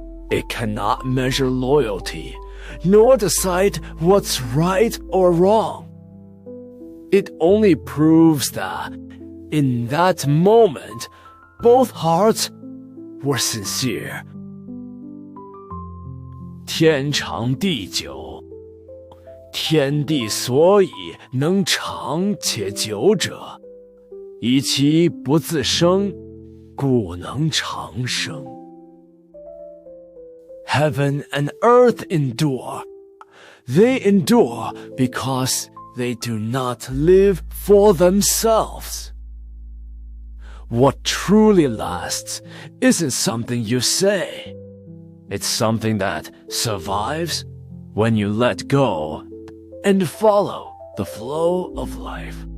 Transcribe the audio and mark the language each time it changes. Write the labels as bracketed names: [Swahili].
[English] It cannot measure loyalty, nor decide what's right or wrong. It only proves that, in that moment, both hearts were sincere. [Chinese] 天长地久，天地所以能长且久者，以其不自生，故能长生。 [English] Heaven and earth endure. They endure because they do not live for themselves. What truly lasts isn't something you say. It's something that survives when you let go and follow the flow of life.